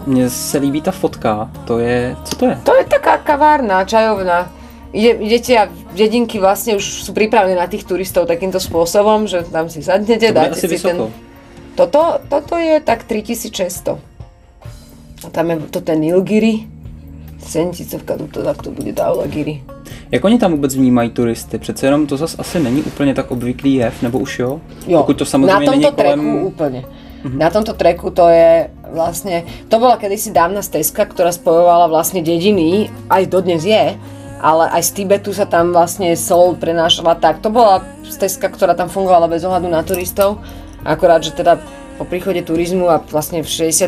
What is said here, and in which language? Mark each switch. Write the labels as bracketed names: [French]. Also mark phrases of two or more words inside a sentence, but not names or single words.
[Czech] Mne se líbí ta fotka, co to je? [Slovak] To je taká kavárna, čajovná. Idete a dedinky vlastne už sú pripravené na tých turistov takýmto spôsobom, že tam si sadnete, dáte si vysoko. Toto je tak 3600. A tam je to ten Nilgiri, 7000, tak to bude Dhaulagiri. [Czech] Jak oni tam vůbec vnímají turisty? Přece jenom to zas asi není úplně tak obvyklý jev, nebo už jo? Pokud to samozřejmě není kolem... [Slovak] treku úplne. Na tomto treku to je vlastne, to bola kedysi dávna stezka, ktorá spojovala vlastne dediny, aj dodnes je, ale aj z Tibetu sa tam vlastne sol prenášala tak. To bola stezka, ktorá tam fungovala bez ohľadu na turistov. Akorát, že teda po príchode turizmu a vlastne v 60.